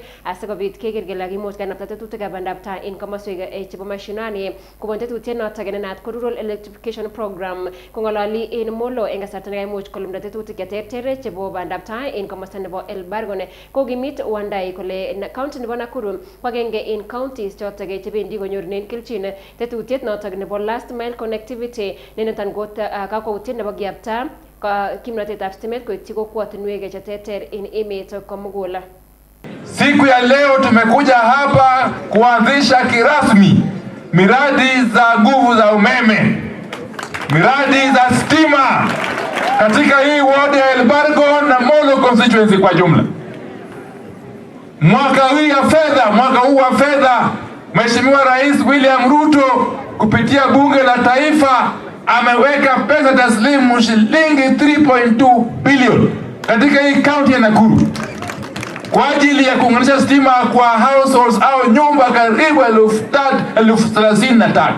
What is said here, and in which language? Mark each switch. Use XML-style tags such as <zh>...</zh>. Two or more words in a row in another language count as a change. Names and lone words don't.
<kln>asikobit keker kele kakimuch kenapta tetutikab bandaptai en komoswek chebo mashinani kobun tetutiet noton nenaat ko Rural Electrification Program kongololi en Molo en kasarta nekaimuch kolumda tetutik cheterter chebo bandaptai en komosta nebo Elbargon kokimit Wandayi kole county nebo Nakuru ko agenge en counties chotok chebendi konyorunen kelchin tetutiet notok nebo</kln> <en>last mile connectivity</en> <kln>ne niton ko kakwautiet nebo kiyapta kimnatetab stimet koityi kokwotinwek cheterter en emet komugul.</kln> <sw>Siku ya leo tumekuja hapa kuanzisha kirasmi miradi za nguvu za umeme, miradi za stima katika hii ward ya Elbargon na Molo constituency kwa jumla. Mwaka huu wa fedha Mheshimiwa Rais William Ruto kupitia bunge la taifa ameweka pesa taslimu shilingi 3.2 billion katika hii county ya Nakuru kwa ajili ya kuunganisha stima kwa households au nyumba karibu 33,000.</sw>